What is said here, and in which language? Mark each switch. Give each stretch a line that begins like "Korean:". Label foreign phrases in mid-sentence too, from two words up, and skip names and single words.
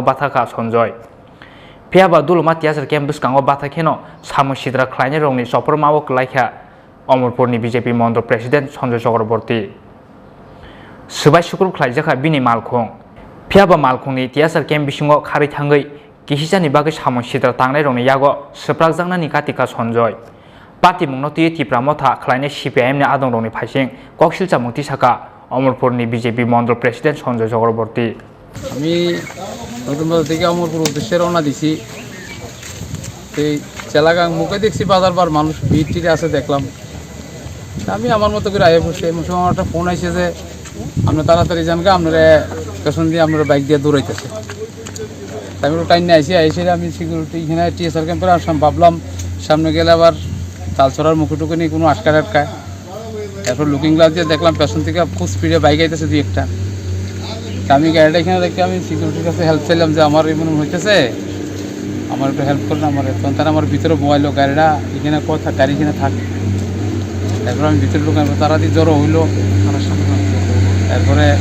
Kok Borok: bathaka sonjoy phiaba duluma tiasar campus kango batha kheno Samung Sitra Tangnairokni Choprobjakha Kelaikha Amarpurni BJP Mandal President Choprobjakha Sobai Sukrup Khorang bini malkhung phiaba malkhungni tiasar camp bisingo khari thangai kisisani bagai Samung Sitra Tangnairokni Yago Choprobjakha katika sonjoy party mungnoti Tripura motha khlainai CPIM ni Tangnairokni phasing koksil samung tisaka Amarpurni BJP Mandal President Choprobjakha
Bangla: আমি নতুন বাজার থেকে অমরপুর উদ্দেশ্যে রওনা দিছি এই চেলাগাং মুখে দেখছি বাজার বার মানুষ ভিড় টিড়ে আছে দেখলাম আমি আমার মতো করে আয়ে বসে এমন সময় আমার একটা ফোন আসছে যে আপনি তাড়াতাড়ি যান গা আপনারা পেছন দিয়ে আপনারা বাইক দিয়ে দৌড়াইতেছে আমি একটু টাইম নিয়ে এসে আমি সিকিউরিটি এখানে টিএসআর ক্যাম্পের আসলাম ভাবলাম সামনে গেলে আবার তালছড়ার মুখে টুকে নিয়ে কোনো আটকায় তারপর
English: looking glass
Bangla: দিয়ে দেখলাম পেছন থেকে খুব স্পিডে বাইক আইতেছে দুই একটা আমি গাড়িটা এখানে দেখে আমি সিকিউরিটির কাছে হেল্প চাইলাম যে আমার এমন হইতেছে আমার একটু হেল্প করলেন আমার তখন তারা আমার ভিতরে মোবাইলো গাড়িটা এখানে কথা গাড়ি এখানে থাকে তারপরে আমি ভিতরে ঢুকাম তারা দিয়ে জড়ো হইলো তারপরে